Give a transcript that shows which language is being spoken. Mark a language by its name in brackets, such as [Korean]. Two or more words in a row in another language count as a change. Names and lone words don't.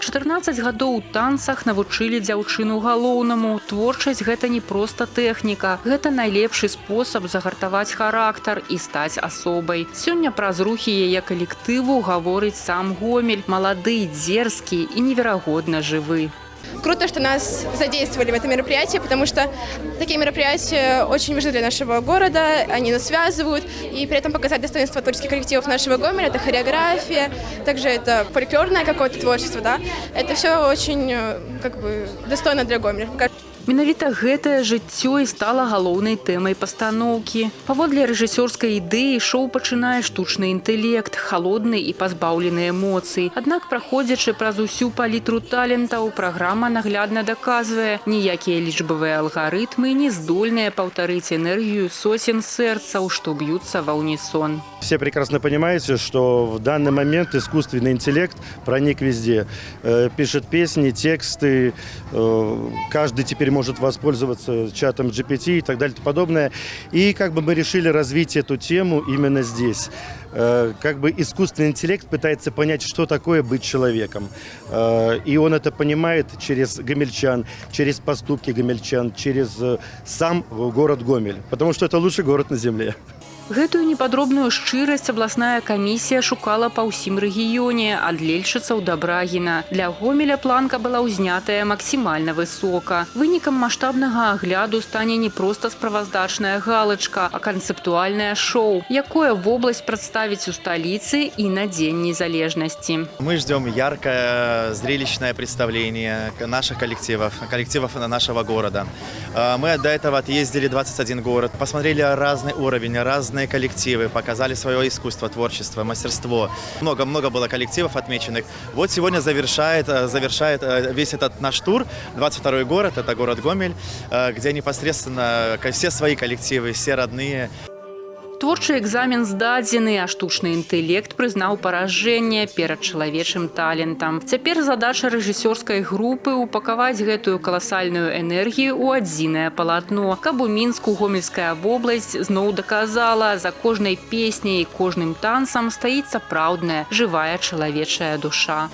[Belarusian] 14 гадоў у танцах навучылі дзяўчыну галоўнаму. Творчасць – гэта не проста тэхніка. Гэта найлепшы спосаб загартаваць характар і стаць асобай. Сёння праз рухі яе калектыву гаворыць сам Гомель. Малады, дзерзкі і неверагодна жывы. [Russian] Круто, что нас задействовали в это мероприятие, потому что такие мероприятия очень важны для нашего города, они нас связывают, и при этом показать достоинство творческих коллективов нашего Гомеля, это хореография, также это фольклорное какое-то творчество, да, это все очень достойно для Гомеля. [Belarusian] Менавіта гэтае жыццё і стала галоўнай тэмай пастаноўкі. Паводле рэжысёрскай ідэі шоу пачынае штучны інтэлект, халодны і пазбаўлены эмоцый. Аднак, праходзячы праз усю палітру талентаў, праграма наглядна даказвае, ніякія лічбавыя алгарытмы не здольныя паўтарыць энергію сотен сэрцаў, што б'юцца ва ўнісон. [Russian] Все прекрасно понимаете, что в данный момент искусственный интеллект проник везде. Пишет песни, тексты, каждый теперь может воспользоваться чатом GPT и так далее и подобное. И мы решили развить эту тему именно здесь. Искусственный интеллект пытается понять, что такое быть человеком. И он это понимает через гомельчан, через поступки гомельчан, через сам город Гомель. Потому что это лучший город на земле. [Belarusian] Гэтую непадробную шчырасць абласная камісія шукала па ўсім рэгіёне, ад лельшыцаў да Брагіна. Для Гомеля планка была ўзнятая максімальна высока. Вынікам маштабнага агляду стане не проста справаздачная галачка, а канцэптуальнае шоу, якое вобласць прадставіць у сталіцы і на Дзень незалежнасці. [Russian] Мы ждем яркое, зрелищное представление наших коллективов нашего города. Мы до этого отъездили 21 город, посмотрели разный уровень, разные коллективы, показали свое искусство, творчество, мастерство. Много было коллективов отмеченных. Вот сегодня завершает весь этот наш тур 22-й город, это город Гомель, где непосредственно все свои коллективы, все родные. [Belarusian] Творчы экзамен здадзены, а штучны інтэлект прызнаў паражэнне перад чалавечым талентам. Цяпер задача рэжысёрскай групы упакаваць гэтую каласальную энергію ў адзінае палатно, каб у Мінску гомельская вобласць зноў даказала, за кожнай песняй і кожным танцам стаіць сапраўдная, жывая чалавечая душа.